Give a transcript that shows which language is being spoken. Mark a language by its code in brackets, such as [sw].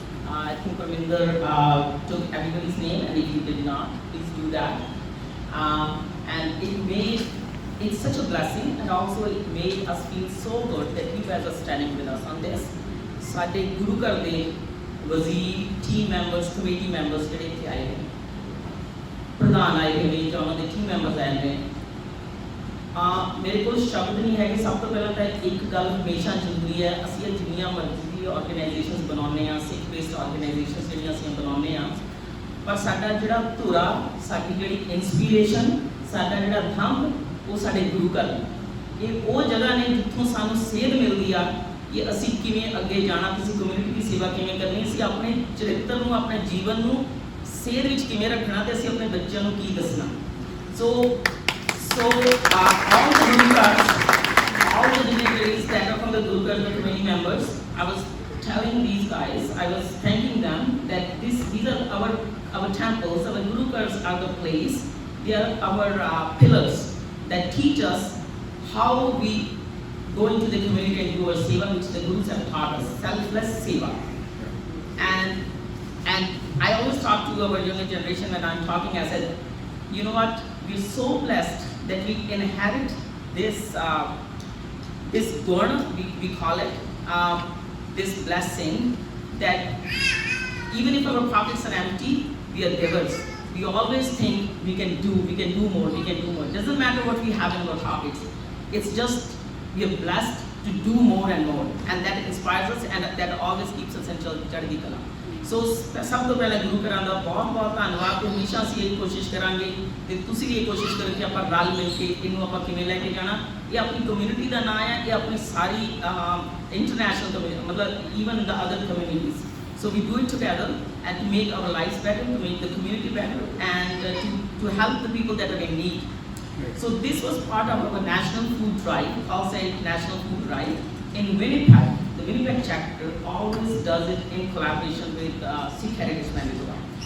[en] I think Parminder took everybody's name, and if you did not, please do that. And it's such a blessing, and also it made us feel so good that you guys are standing with us on this. [pa] ਸਾਡੇ ਗੁਰੂ ਘਰ ਦੇ ਵਜ਼ੀਰ, team members, committee members ਜਿਹੜੇ ਇੱਥੇ ਆਏ ਨੇ, ਪ੍ਰਧਾਨ ਆਏ ਹੋਏ ਨੇ ਜਾਂ ਉਹਨਾਂ ਦੇ ਟੀਮ ਮੈਂਬਰਸ ਆਏ ਨੇ, ਮੇਰੇ ਕੋਲ ਸ਼ਬਦ ਨਹੀਂ ਹੈਗੇ। ਸਭ ਤੋਂ ਪਹਿਲਾਂ ਤਾਂ ਇੱਕ ਗੱਲ ਹਮੇਸ਼ਾ ਜ਼ਰੂਰੀ ਹੈ, ਅਸੀਂ ਜਿੰਨੀਆਂ ਮਰਜ਼ੀ ਆਰਗੇਨਾਈਜੇਸ਼ਨਸ ਬਣਾਉਂਦੇ ਹਾਂ, ਸਿੱਖ ਬੇਸਡ ਆਰਗੇਨਾਈਜੇਸ਼ਨਸ ਜਿਹੜੀਆਂ ਅਸੀਂ ਬਣਾਉਂਦੇ ਹਾਂ, ਪਰ ਸਾਡਾ ਜਿਹੜਾ ਧੁਰਾ, ਸਾਡੀ ਜਿਹੜੀ ਇੰਸਪੀਰੇਸ਼ਨ, ਸਾਡਾ ਜਿਹੜਾ ਥੰਮ, ਉਹ ਸਾਡੇ ਗੁਰੂ ਘਰ ਨੇ। ਇਹ ਉਹ ਜਗ੍ਹਾ ਨੇ ਜਿੱਥੋਂ ਸਾਨੂੰ ਸੇਧ ਮਿਲਦੀ ਆ ਕਿ ਅਸੀਂ ਕਿਵੇਂ ਅੱਗੇ ਜਾਣਾ, ਕਿਸੇ ਕਮਿਊਨਿਟੀ ਦੀ ਸੇਵਾ ਕਿਵੇਂ ਕਰਨੀ, ਅਸੀਂ ਆਪਣੇ ਚਰਿੱਤਰ ਨੂੰ, ਆਪਣੇ ਜੀਵਨ ਨੂੰ ਸੇਧ ਵਿੱਚ ਕਿਵੇਂ ਰੱਖਣਾ, ਅਤੇ ਅਸੀਂ ਆਪਣੇ ਬੱਚਿਆਂ ਨੂੰ ਕੀ ਦੱਸਣਾ। [en] So all the Guru Kards, all the dignitaries that are from the Guru Kards, the committee members, I was telling these guys, I was thanking them that these are our temples, our Guru Kards are the place, they are our pillars that teach us how we go into the community and do our seva, which the Gurus have taught us, selfless seva. And I always talk to our younger generation when I'm talking, I said, you know what, we're so blessed that we inherit this guna, we call it, this blessing, that even if our pockets are empty, we are givers. We always think we can do more. Doesn't matter what we have in our pockets. It's just we are blessed to do more and more, and that inspires us, and that always keeps us in chaddi kala. [pa] ਸੋ ਸਭ ਤੋਂ ਪਹਿਲਾਂ ਗੁਰੂ ਘਰਾਂ ਦਾ ਬਹੁਤ ਬਹੁਤ ਧੰਨਵਾਦ। ਅਤੇ ਹਮੇਸ਼ਾ ਅਸੀਂ ਇਹ ਕੋਸ਼ਿਸ਼ ਕਰਾਂਗੇ ਅਤੇ ਤੁਸੀਂ ਵੀ ਇਹ ਕੋਸ਼ਿਸ਼ ਕਰੋ ਕਿ ਆਪਾਂ ਰਲ ਮਿਲ ਕੇ ਇਹਨੂੰ ਆਪਾਂ ਕਿਵੇਂ ਲੈ ਕੇ ਜਾਣਾ। ਇਹ ਆਪਣੀ ਕਮਿਊਨਿਟੀ ਦਾ ਨਾਂ ਹੈ, ਇਹ ਆਪਣੀ ਸਾਰੀ ਇੰਟਰਨੈਸ਼ਨਲ ਕਮਿਊਨਿਟੀ, ਮਤਲਬ [en] Even the other communities. So we do it together and to make our lives better, to make the community better, and to help the people that are in need. So this was part of our national food drive, Khalsa National Food Drive in Winnipeg. The Winnipeg chapter always does it in collaboration with Sikh Heritage Manitoba.